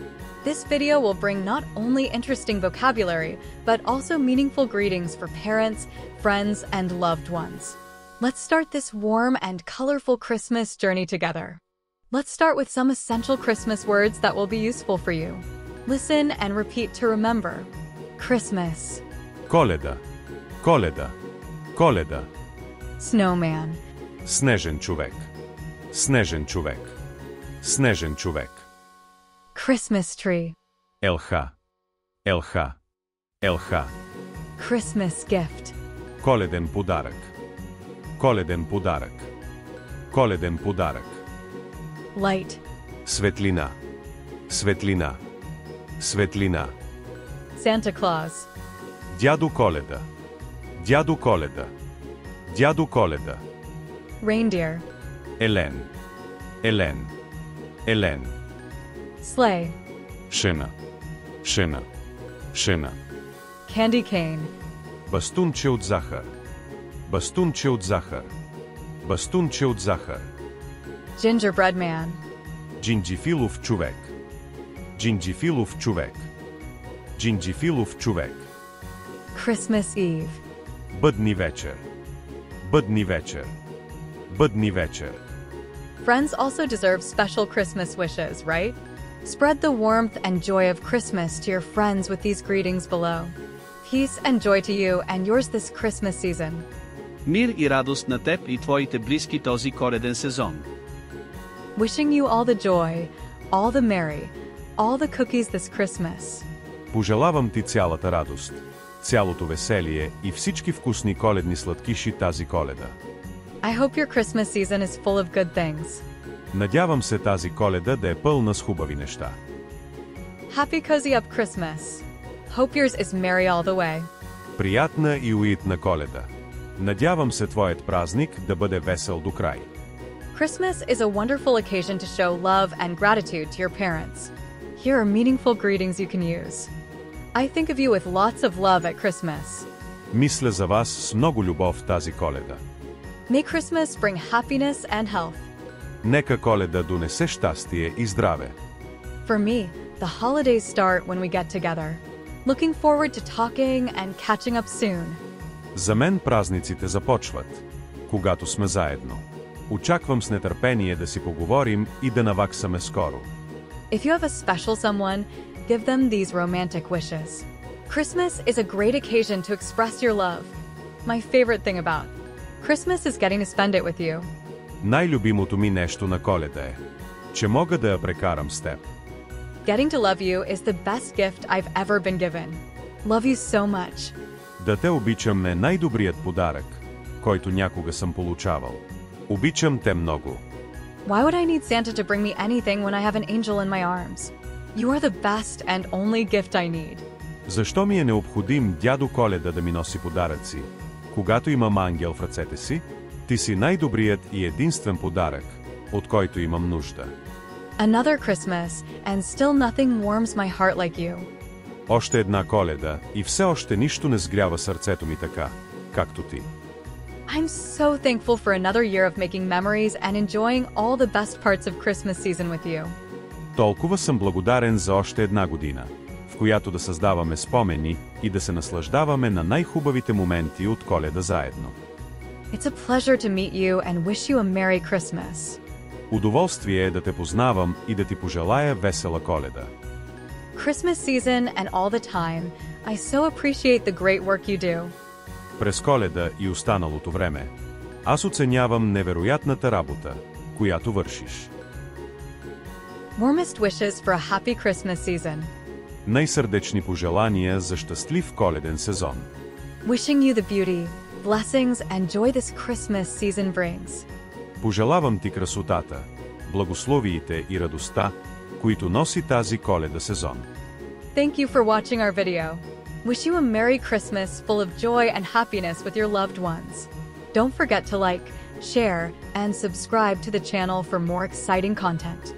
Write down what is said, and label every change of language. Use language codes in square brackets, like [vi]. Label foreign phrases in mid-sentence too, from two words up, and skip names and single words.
[en] This video will bring not only interesting vocabulary, but also meaningful greetings for parents, friends, and loved ones. Let's start this warm and colorful Christmas journey together. Let's start with some essential Christmas words that will be useful for you. Listen and repeat to remember. Christmas. [bg] Коледа, Коледа, Коледа. [en] Snowman. [bg] Снежен човек, Снежен човек, Снежен човек. [en] Christmas tree. [bg] Елха, Елха, Елха. [en] Christmas gift. [bg] Коледен подарък, Коледен подарък, Коледен подарък. [en] Light. [bg] Светлина, Светлина, Светлина. [en] Santa Claus. [bg] Дядо Коледа, Дядо Коледа, Дядо Коледа. [en] Reindeer. [bg] Елен, Елен, Елен. [en] Sleigh. [bg] Шина, Шина, Шина. [en] Candy cane. [bg] Бастунче от захар, Бастунче от захар, Бастунче от захар. [en] Gingerbread man. [bg] Джинджифилов човек, Джинджифилов човек, Джинджифилов човек. [en] Christmas Eve. [bg] Бъдни вечер, Бъдни вечер, Бъдни вечер. [en] Friends also deserve special Christmas wishes, right? Spread the warmth and joy of Christmas to your friends with these greetings below. Peace and joy to you and yours this Christmas season. [bg] Мир и радост на теб и твоите близки този коледен сезон. [en] Wishing you all the joy, all the merry, all the cookies this Christmas. [bg] Пожелавам ти цялата радост, цялото веселие и всички вкусни коледни сладкиши тази Коледа. [en] I hope your Christmas season is full of good things. [bg] Надявам се тази Коледа да е пълна с хубави неща. [en] Happy cozy up Christmas. Hope yours is merry all the way. [bg] Приятна и уютна Коледа. Надявам се твоят празник да бъде весел до край. [en] Christmas is a wonderful occasion to show love and gratitude to your parents. Here are meaningful greetings you can use. I think of you with lots of love at Christmas. [bg] Мисля за вас с много любов тази Коледа. [en] May Christmas bring happiness and health. [bg] Нека Коледа донесе щастие и здраве. [en] For me, the holidays start when we get together. Looking forward to talking and catching up soon. [bg] За мен празниците започват, когато сме заедно. Очаквам с нетърпение да си поговорим и да наваксаме скоро. [en] If you have a special someone, give them these romantic wishes. Christmas is a great occasion to express your love. My favorite thing about Christmas is getting to spend it with you. [bg] Най-любимото ми нещо на Коледа е, че мога да я прекарам с теб. [en] Getting to love you is the best gift I've ever been given. Love you so much. [bg] Да те обичам е най-добрият подарък, който някога съм получавал. Обичам те много. [en] Why would I need Santa to bring me anything when I have an angel in my arms? You are the best and only gift I need. [bg] Защо ми е необходим дядо Коледа да ми носи подаръци, когато имам ангел в ръцете си? Ти си най-добрият и единствен подарък, от който имам нужда. [en] Another Christmas, and still nothing warms my heart like you. [bg] Още една Коледа и все още нищо не сгрява сърцето ми така, както ти. [en] I'm so thankful for another year of making memories and enjoying all the best parts of Christmas season with you. [bg] Толкова съм благодарен за още една година, в която да създаваме спомени и да се наслаждаваме на най-хубавите моменти от Коледа заедно. [en] It's a pleasure to meet you and wish you a Merry Christmas. [bg] Удоволствие е да те познавам и да ти пожелая весела Коледа. [en] Christmas season and all the time, I so appreciate the great work you do. [bg] През Коледа и останалото време, аз оценявам невероятната работа, която вършиш. [en] Warmest wishes for a happy Christmas season. [bg] Най-сърдечни пожелания за щастлив коледен сезон. [en] Wishing you the beauty, blessings and joy this Christmas season brings. [bg] Пожелавам ти красотата, благословиите и радостта, които носи тази Коледа сезон. [en] Thank you for watching our video. Wish you a Merry Christmas full of joy and happiness with your loved ones. Don't forget to like, share, and subscribe to the channel for more exciting content.